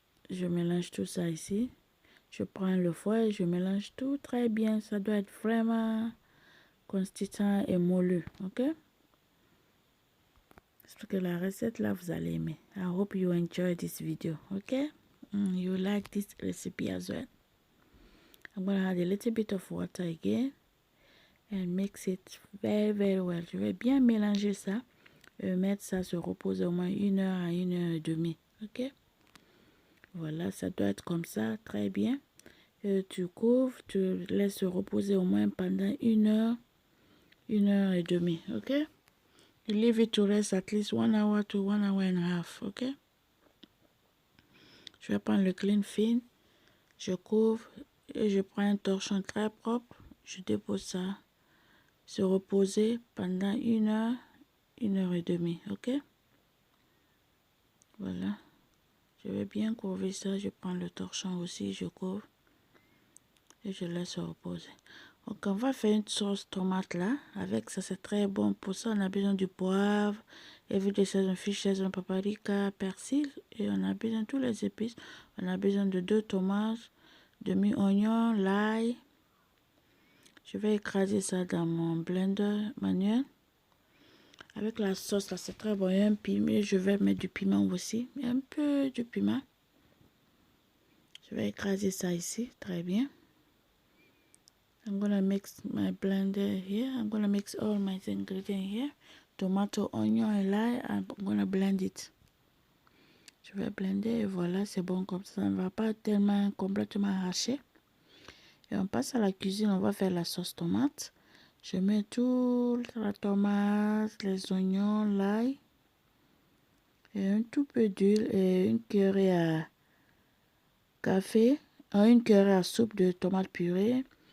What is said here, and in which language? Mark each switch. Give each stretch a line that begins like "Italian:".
French: Je mélange tout ça ici. Je prends le fouet, je mélange tout très bien. Ça doit être vraiment consistant et moelleux, ok? J'espère que la recette là vous allez aimer.
English: I hope you enjoy this video, ok? You like this recipe as well. I'm gonna add a little bit of water again and mix it very well.
French: Je vais bien mélanger ça et mettre ça se reposer au moins 1 heure à 1 heure et demie, ok? Voilà, ça doit être comme ça, très bien. Tu couvres, tu laisses se reposer au moins pendant 1 heure, 1 heure et demie, ok? You leave it to rest at least 1 hour to 1 hour and a half, ok? Je vais prendre le clean film, je couvre et je prends un torchon très propre. Je dépose ça, se reposer pendant 1 heure, 1 heure et demie, ok? Voilà. Je vais bien couvrir ça, je prends le torchon aussi, je couvre et je laisse se reposer. Donc on va faire une sauce tomate là, avec ça c'est très bon. Pour ça on a besoin du poivre, huile de saison, fiche saison, paprika, persil et on a besoin de tous les épices. On a besoin de 2 tomates, demi-oignon, l'ail. Je vais écraser ça dans mon blender manuel. Avec la sauce là c'est très bon, il y a un piment, je vais mettre du piment aussi, un peu de piment. Je vais écraser ça ici, très bien.
English: I'm gonna mix my blender here. I'm gonna mix all my ingredients here. Tomato, onion et l'ail. I'm gonna blend it.
French: Je vais blender et voilà, c'est bon comme ça. Ça ne va pas tellement complètement arracher. Et on passe à la cuisine. On va faire la sauce tomate. Je mets tout la tomate, les oignons, l'ail et un tout peu d'huile et une cuillerée à café, une cuillerée à soupe de tomate purée.